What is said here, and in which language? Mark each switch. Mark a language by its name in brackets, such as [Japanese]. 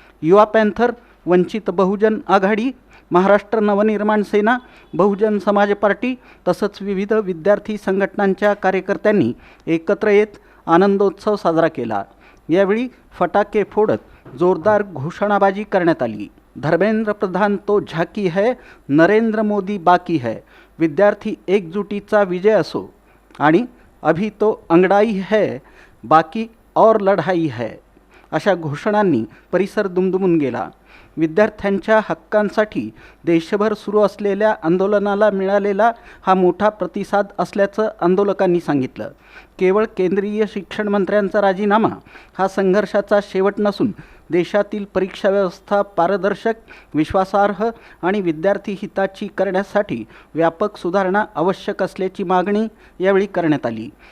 [Marathi] युवा पॅन्थर, वंचित बहुजन आघाडी, महाराष्ट्र नवनिर्माण सेना, बहुजन समाज पार्टी तसंच विविध विद्यार्थी संघटनांच्या कार्यकर्त्यांनी एकत्र येत आनंदोत्सव साजरा केला। यावेळी फटाके फोडत जोरदार घोषणाबाजी करण्यात आली। [Hindi] धर्मेंद्र प्रधान तो झाकी है, नरेंद्र मोदी बाकी है, [Marathi] विद्यार्थी एकजुटीचा विजय असो आणि [Hindi] अभी तो अंगड़ाई है, बाकी और लढाई है, [Marathi] अशा घोषणांनी परिसर दुमदुमून गेला। विद्यार्थ्यांच्या हक्कांसाठी देशभर सुरू असलेल्या आंदोलनाला मिळालेला हा मोठा प्रतिसाद असल्याचं आंदोलकांनी सांगितलं। केवळ केंद्रीय शिक्षण मंत्र्यांचा राजीनामा हा संघर्षाचा शेवट नसून देशातील परीक्षा व्यवस्था पारदर्शक, विश्वासार्ह आणि विद्यार्थी हिताची करण्यासाठी व्यापक सुधारणा आवश्यक असल्याची मागणी यावेळी करण्यात आली।